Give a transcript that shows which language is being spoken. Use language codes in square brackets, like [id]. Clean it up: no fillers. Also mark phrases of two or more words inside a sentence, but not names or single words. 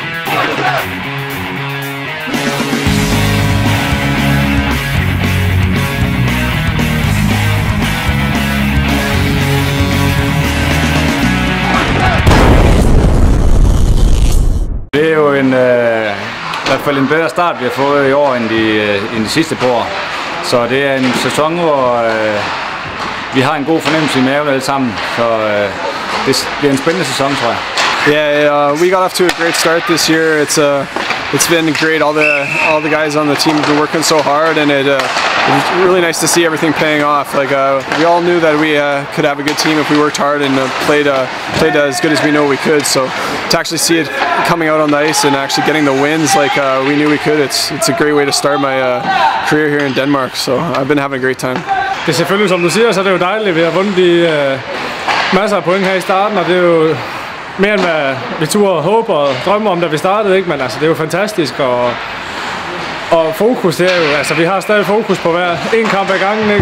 [da] Det er jo i hvert fald en bedre start, vi har fået i år end de sidste par år. Så det er en sæson, hvor vi har en god fornemmelse i maven alle sammen. Så det bliver en spændende sæson, tror jeg. [en] Yeah, we got off to a great start this year. It's been great. All the guys on the team have been working so hard, and it's really nice to see everything paying off. Like we all knew that we could have a good team if we worked hard and played as good as we know we could. So to actually see it coming out on the ice and actually getting the wins like we knew we could, it's a great way to start my career here in Denmark. So I've been having a great time. [da] Det er selvfølgelig, som du siger, så er det jo dejligt. Vi har vundet masser af point her i starten, og det er jo mere end hvad vi turde håbe og drømme om, da vi startede, ikke? Men altså, det er jo fantastisk, og fokus, det er jo, altså vi har stadig fokus på hver en kamp ad gangen, ikke?